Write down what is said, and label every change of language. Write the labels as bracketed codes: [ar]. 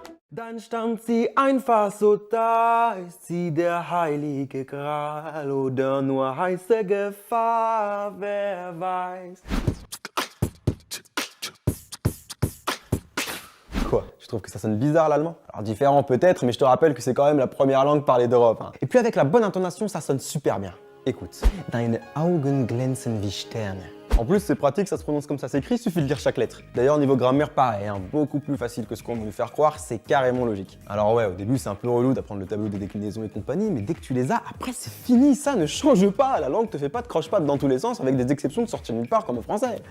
[de] Dann stand sie einfach so da, ist sie der heilige Gral oder nur heiße Gefahr, wer weiß. [fr] Quoi? Je trouve que ça sonne bizarre l'allemand. Alors différent peut-être, mais je te rappelle que c'est quand même la première langue parlée d'Europe. Hein. Et puis avec la bonne intonation, ça sonne super bien. Écoute. [de] Deine Augen glänzen wie Sterne. [fr] En plus, c'est pratique, ça se prononce comme ça s'écrit, il suffit de lire chaque lettre. D'ailleurs, niveau grammaire, pareil, hein, beaucoup plus facile que ce qu'on veut nous faire croire, c'est carrément logique. Alors ouais, au début, c'est un peu relou d'apprendre le tableau des déclinaisons et compagnie, mais dès que tu les as, après, c'est fini, ça ne change pas. La langue te fait pas de croche-patte dans tous les sens, avec des exceptions de sortir nulle part comme au français.